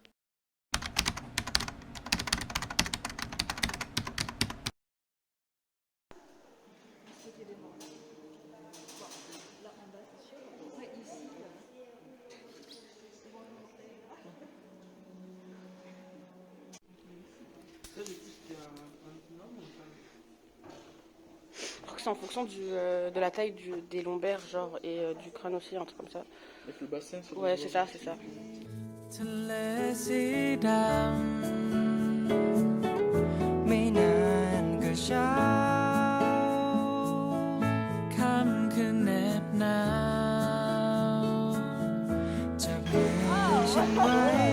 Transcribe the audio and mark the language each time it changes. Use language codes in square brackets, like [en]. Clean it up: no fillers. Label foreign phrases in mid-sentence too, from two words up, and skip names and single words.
[fr] Je crois que c'est en fonction de la taille des lombaires, genre, et du crâne aussi, un truc comme ça. Avec le bassin, ça doit Ouais, se c'est voir. ça, c'est ça. [th] ทะเลสีดำไม่นานก็เช้าค่ำคืนเหน็บหนาวจับมือฉันไว้